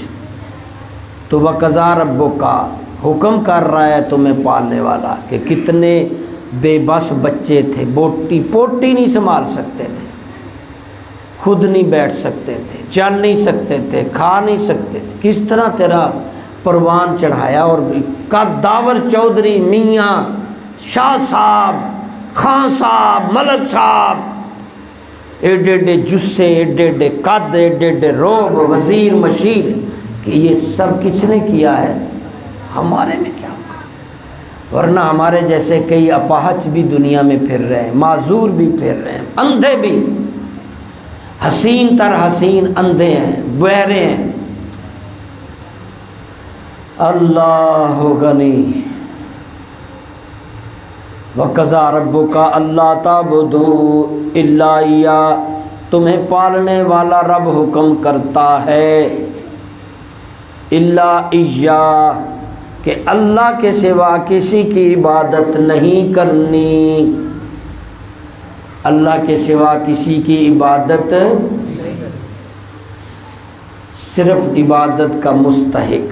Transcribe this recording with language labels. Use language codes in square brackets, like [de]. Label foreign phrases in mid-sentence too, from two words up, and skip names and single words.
[ur] تو [ar] وَقَضَىٰ رَبُّكَ [ur] حکم کر رہا ہے تمہیں پالنے والا کہ کتنے بے بس بچے تھے، بوٹی پوٹی نہیں سنبھال سکتے تھے، خود نہیں بیٹھ سکتے تھے، چل نہیں سکتے تھے، کھا نہیں سکتے تھے، کس طرح تیرا پروان چڑھایا. اور داور چودھری، میاں شاہ صاحب، خان صاحب، ملک صاحب، [pa] ایڈے ایڈے جسے، ایڈے ایڈے قد، ایڈے ایڈے روب، وزیر مشیر، [ur] کہ یہ سب کس نے کیا ہے؟ ہمارے میں کیا ہوگا؟ ورنہ ہمارے جیسے کئی اپاہج بھی دنیا میں پھر رہے ہیں، معذور بھی پھر رہے ہیں، اندھے بھی، حسین تر حسین اندھے ہیں، بہرے ہیں. اللہ غنی. [ar] وَقَضَىٰ رَبُّكَ أَلَّا تَعْبُدُوا إِلَّا إِيَّاهُ [ur] تمہیں پالنے والا رب حکم کرتا ہے [ar] اِلَّا إِيَّاهُ [ur] کہ اللہ کے سوا کسی کی عبادت نہیں کرنی. اللہ کے سوا کسی کی عبادت، صرف عبادت کا مستحق.